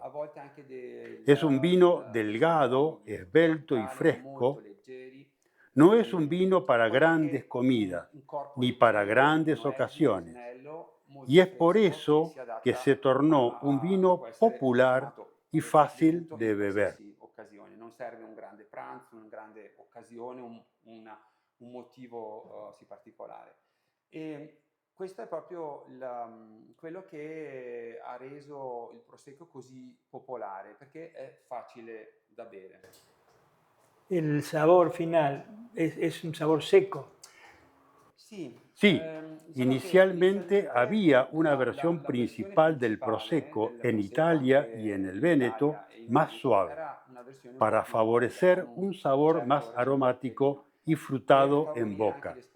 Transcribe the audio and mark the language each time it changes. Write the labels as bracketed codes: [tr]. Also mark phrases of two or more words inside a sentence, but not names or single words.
[es] Es un vino delgado, esbelto y fresco. No es un vino para grandes comidas, ni para grandes ocasiones. Y es por eso que se tornó un vino popular y fácil de beber. [it] Non serve un grande pranzo, una grande occasione, un motivo particolare. E questo è proprio quello che ha reso il Prosecco così popolare, perché è facile da bere. [es] El sabor final es un sabor seco. Sí, inicialmente había una versión principal del Prosecco en Italia y en el Véneto más suave, para favorecer un sabor más aromático y frutado en boca.